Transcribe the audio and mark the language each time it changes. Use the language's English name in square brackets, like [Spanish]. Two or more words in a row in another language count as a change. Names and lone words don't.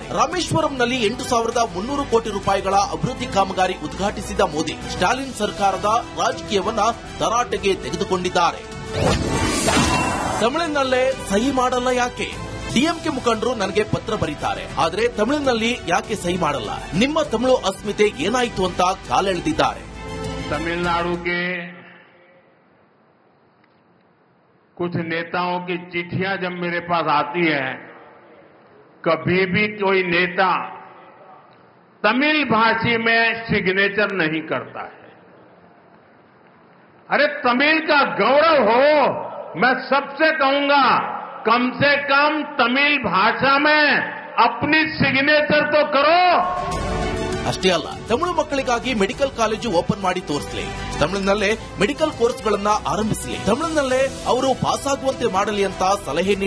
[Kannada] ರಾಮೇಶ್ವರಂನಲ್ಲಿ 8,300 ಕೋಟಿ ರೂಪಾಯಿಗಳ ಅಭಿವೃದ್ಧಿ ಕಾಮಗಾರಿ ಉದ್ಘಾಟಿಸಿದ ಮೋದಿ ಸ್ಟಾಲಿನ್ ಸರ್ಕಾರದ ರಾಜಕೀಯವನ್ನ ತರಾಟೆಗೆ ತೆಗೆದುಕೊಂಡಿದ್ದಾರೆ. ತಮಿಳಿನಲ್ಲೇ ಸಹಿ ಮಾಡಲ್ಲ ಯಾಕೆ? ಡಿಎಂಕೆ ಮುಖಂಡರು ನನಗೆ ಪತ್ರ ಬರೀತಾರೆ, ಆದರೆ ತಮಿಳಿನಲ್ಲಿ ಯಾಕೆ ಸಹಿ ಮಾಡಲ್ಲ? ನಿಮ್ಮ ತಮಿಳು ಅಸ್ಮಿತೆ ಏನಾಯಿತು ಅಂತ ಕಾಲೆಳೆದಿದ್ದಾರೆ. [Hindi] तमिलनाडु के कुछ नेताओं की चिट्ठियां जब मेरे पास आती है, कभी भी कोई नेता तमिल भाषी में सिग्नेचर नहीं करता है। अरे तमिल का गौरव हो, मैं सबसे कहूंगा कम से कम तमिल भाषा में अपनी सिग्नेचर तो करो। [Kannada] ಅಷ್ಟೇ ಅಲ್ಲ, ತಮಿಳು ಮಕ್ಕಳಿಗಾಗಿ ಮೆಡಿಕಲ್ ಕಾಲೇಜು ಓಪನ್ ಮಾಡಿ ತೋರಿಸಲಿ, ತಮಿಳಿನಲ್ಲೇ ಮೆಡಿಕಲ್ ಕೋರ್ಸ್ಗಳನ್ನ ಆರಂಭಿಸಲಿ, ತಮಿಳಿನಲ್ಲೇ ಅವರು ಪಾಸ್ ಆಗುವಂತೆ ಮಾಡಲಿ ಅಂತ ಸಲಹೆ ನೀಡಿ